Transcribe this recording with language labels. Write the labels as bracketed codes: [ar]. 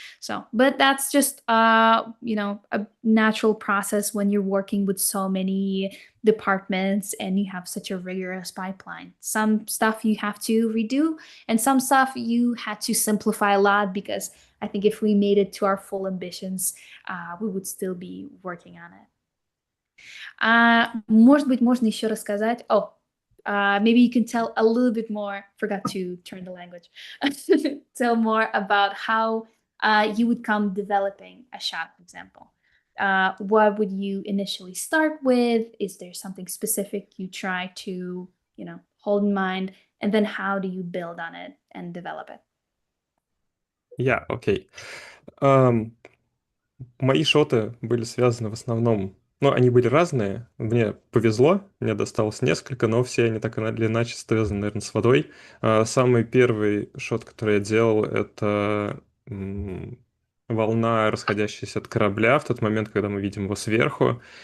[en] So, but that's just, you know, a natural process when you're working with so many departments and you have such a rigorous pipeline. Some stuff you have to redo, and some stuff you had to simplify a lot, because I think if we made it to our full ambitions, we would still be working on it. [ru] Может быть, можно еще рассказать. [en] Oh, maybe you can tell a little bit more. Forgot to turn the language. Tell more about how you would come developing a shot, for example. What would you initially start with? Is there something specific you try to, you know, hold in mind? And then how do you build on it and develop it? [ru] Окей. Мои шоты были связаны в основном, ну, они были разные. Мне повезло, мне досталось несколько, но все они так или иначе связаны, наверное, с водой. Самый первый шот, который я делал, это волна, расходящаяся от корабля в тот момент, когда мы видим его сверху.